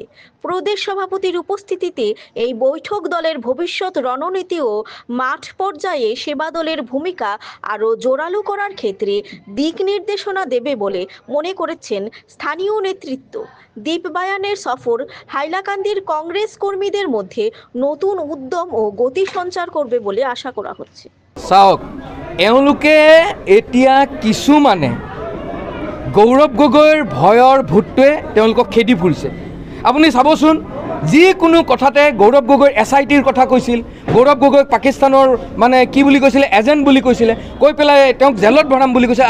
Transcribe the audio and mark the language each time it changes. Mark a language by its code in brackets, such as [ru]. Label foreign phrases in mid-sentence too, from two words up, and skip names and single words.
[bn] প্রদেশ সভাপতির উপস্থিতিতে এই বৈঠক দলের ভবিষ্যৎ রণনীতি ও মাঠ পর্যায়ে সেবা দলের ভূমিকা আরও জোরালো করার ক্ষেত্রে দিক নির্দেশনা দেবে বলে মনে করেছেন স্থানীয় নেতৃত্ব। দীপ বায়ানের সফর হাইলাকান্দির কংগ্রেস কর্মীদের মধ্যে নতুন উদ্যম ও গতি সঞ্চার করবে বলে আশা করা হচ্ছে। [as] চাওক, এওঁলোকে এতিয়া কিছুমানে গৌৰৱ গগৈৰ ভয়ৰ ভূতটোৱে তেওঁলোকক খেদি ফুৰিছে। আপুনি চাবচোন, যিকোনো কথাতে গৌৰৱ গগৈৰ SITৰ কথা কৈছিল, গৌৰৱ গগৈক পাকিস্তানৰ মানে কি বুলি কৈছিলে, এজেণ্ট বুলি কৈছিলে, কৈ পেলাই তেওঁক জেলত ভৰাম বুলি কৈছে।